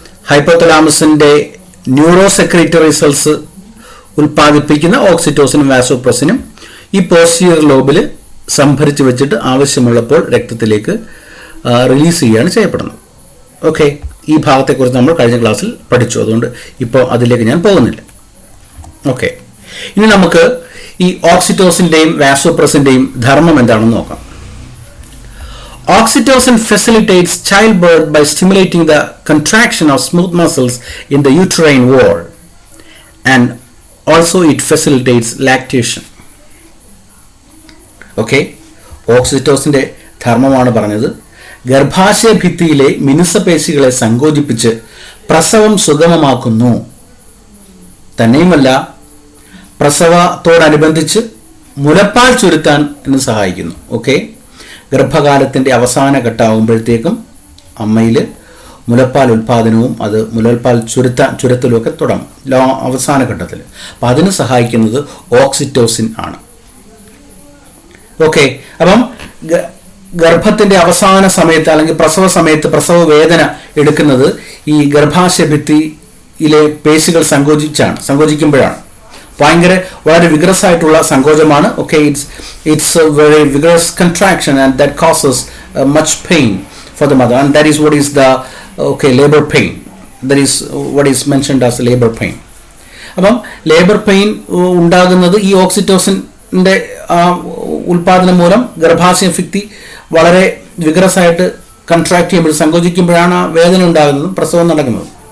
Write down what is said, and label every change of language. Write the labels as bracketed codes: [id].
[ml] ഹൈപ്പോതലാമസിന്റെ ന്യൂറോസെക്രറ്ററി cells ഉൽപ്പാദിപ്പിക്കുന്ന ഓക്സിറ്റോസിനും വാസോപ്രസിനും ഈ posterior ലോബിൽ സംഭരിച്ചു വെച്ചിട്ട് ആവശ്യമുള്ളപ്പോൾ രക്തത്തിലേക്ക് റിലീസ് ചെയ്യുകയാണ് ചെയ്യപ്പെടുന്നത്. ഓക്കെ, ഈ ഭാഗത്തെക്കുറിച്ച് നമ്മൾ കഴിഞ്ഞ ക്ലാസ്സിൽ പഠിച്ചു. അതുകൊണ്ട് ഇപ്പോൾ അതിലേക്ക് ഞാൻ പോകുന്നില്ല. ഓക്കെ, ഇനി നമുക്ക് ഈ ഓക്സിറ്റോസിന്റെയും വാസോപ്രസിന്റെയും ധർമ്മം എന്താണെന്ന് നോക്കാം. [en] Oxytocin facilitates childbirth by stimulating the contraction of smooth muscles in the uterine wall, and also it facilitates lactation. [ml] Okay, ഓക്സിറ്റോസിന്റെ ധർമ്മമാണ് പറഞ്ഞത്. ഗർഭാശയ ഭിത്തിയിലെ മിനുസപേശികളെ സങ്കോചിപ്പിച്ച് പ്രസവം സുഗമമാക്കുന്നു. തന്നെയുമല്ല, പ്രസവത്തോടനുബന്ധിച്ച് മുലപ്പാൽ ചുരുത്താൻ സഹായിക്കുന്നു. ഓക്കെ, ഗർഭകാലത്തിൻ്റെ അവസാന ഘട്ടമാകുമ്പോഴത്തേക്കും അമ്മയിൽ മുലപ്പാൽ ഉൽപ്പാദനവും അത് മുലപ്പാൽ ചുരത്തലും ഒക്കെ തുടങ്ങും അവസാന ഘട്ടത്തിൽ. അപ്പം അതിന് സഹായിക്കുന്നത് ഓക്സിറ്റോസിൻ ആണ്. ഓക്കെ, അപ്പം ഗർഭത്തിൻ്റെ അവസാന സമയത്ത് അല്ലെങ്കിൽ പ്രസവ സമയത്ത് പ്രസവ വേദന എടുക്കുന്നത് ഈ ഗർഭാശയ ഭിത്തിയിലെ പേശികൾ സങ്കോചിക്കുമ്പോഴാണ്. വളരെ വിഗ്രസ് ആയിട്ടുള്ള സങ്കോചമാണ്. [en] Okay, it's a very vigorous contraction and that causes much pain for the mother, and that is what is the labor pain. That is what is mentioned as labor pain. [ml] അപ്പം labour pain ഉണ്ടാകുന്നത് ഈ ഓക്സിറ്റോസിൻ്റെ ഉൽപാദനം മൂലം ഗർഭാശയ ഭിത്തി വളരെ vigorous ആയിട്ട് contract ചെയ്യുമ്പോൾ സങ്കോചിക്കുമ്പോഴാണ് ആ വേദന ഉണ്ടാകുന്നതും പ്രസവം നടക്കുന്നത്.